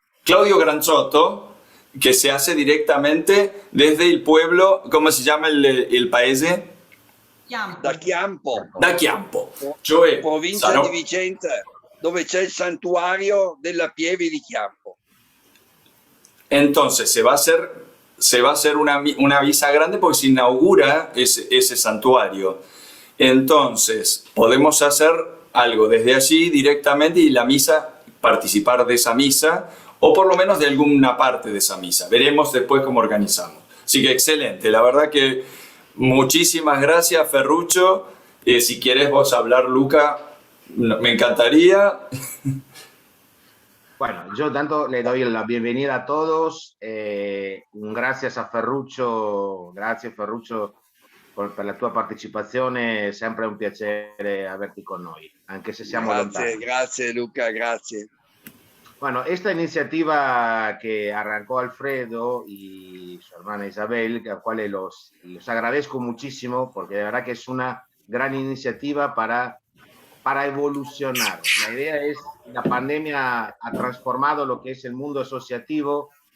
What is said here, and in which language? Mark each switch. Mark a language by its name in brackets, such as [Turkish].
[Spanish] Claudio Granzotto, que se hace directamente desde il pueblo, ¿cómo [Italian] si llama il paese? Da Chiampo, Da Chiampo, cioè provincia di Vicenza, dove c'è il santuario della Pieve di Chiampo. [Spanish] Entonces se va a hacer una misa grande porque se inaugura ese santuario. Entonces podemos hacer algo desde allí directamente y la misa, participar de esa misa, o por lo menos de alguna parte de esa misa. Veremos después cómo organizamos. Así que excelente, la verdad que muchísimas gracias, Ferruccio. Si quieres vos hablar, Luca, me encantaría. Bueno, yo tanto le doy la bienvenida a todos. Gracias a Ferruccio, [Italian] grazie Ferruccio per la tua partecipazione. È sempre un piacere averti con noi, anche se siamo lontani. Grazie Luca, grazie. [Spanish] Bueno, esta iniciativa que arrancó Alfredo y su hermana Isabel, a cuales los agradezco muchísimo, porque de verdad que es una gran iniciativa para evolucionar. La idea es, la pandemia ha transformado lo que es el mundo asociativo.